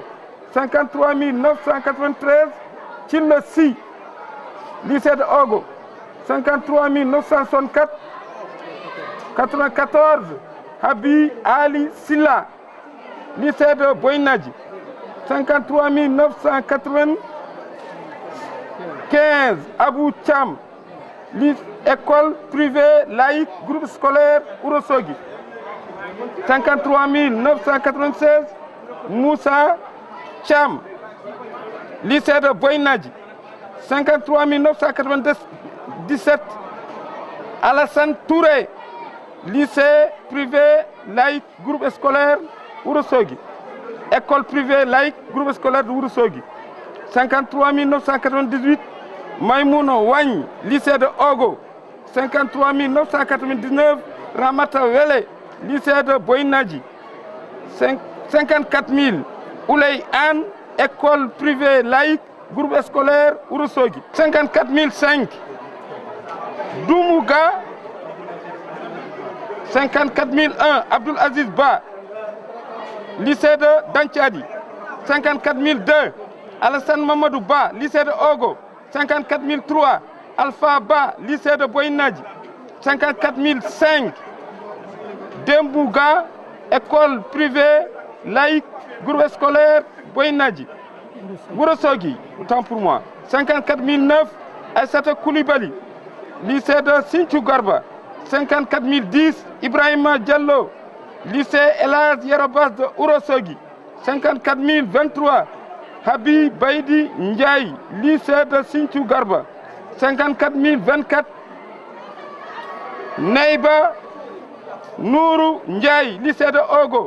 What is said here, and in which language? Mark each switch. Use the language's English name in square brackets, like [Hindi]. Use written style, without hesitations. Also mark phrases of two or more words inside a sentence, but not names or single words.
[French] 53 993 Thille Sy, lycée de Ogo. 53 964 94 Habi Ali Silla, lycée de Boynadji. 53 995 Abou Cham, école privée laïque groupe scolaire Ourossogui. 53 996 Moussa Cham, lycée de Boynadji. 53 997 Alassane Touré, lycée privé laïque groupe scolaire Ourossogui. École privée laïque groupe scolaire de Ourossogui. 53 998 Maïmouno Wagne, lycée de Ogo. 53 999 Ramata Wele, lycée de Boynadji. 54 000 Ouley Anne, école privée laïque groupe scolaire Ourossogui. 54 005 Doumouga. 54 001 Abdoul Aziz Ba, lycée de Dantiadi. 54 002 Alassane Mamadou Ba, lycée de Ogo. 54 003 Alpha Ba, lycée de Boynadji. 54 005 Dembouga, école privée laïque groupe scolaire Boynadji. Ourossogui, autant pour moi. 54 009 Aïssata Koulibaly, lycée de Sinthiou Garba. 54 010 Ibrahima Diallo, lycée Elhadj Yarabas de Ourossogui. 54 023 Habi Baïdi Ndiaye, lycée de Sinthiou Garba. 54 024 Neiba Nourou Ndiaye, lycée de Ogo.